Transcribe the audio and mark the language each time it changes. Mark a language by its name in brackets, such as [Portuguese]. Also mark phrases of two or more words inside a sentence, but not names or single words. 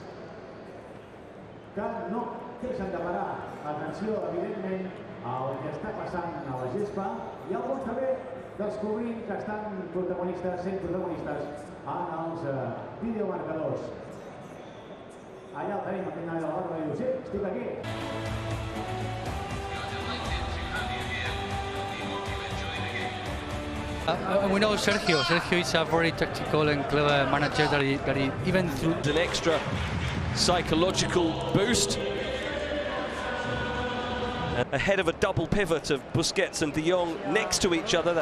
[Catalan] que no deixen de parar atenció, evidentment, al que està passant a la gespa i alguns també descobrint que estan protagonistes, sent protagonistes en els videomarcadors. Allà el tenim, aquest noi de la barra, i diu, sí, estic aquí. [English] We know Sergio. Sergio is a very tactical and clever manager that he even through an extra psychological boost. Ahead of a double pivot of Busquets and De Jong next to each other.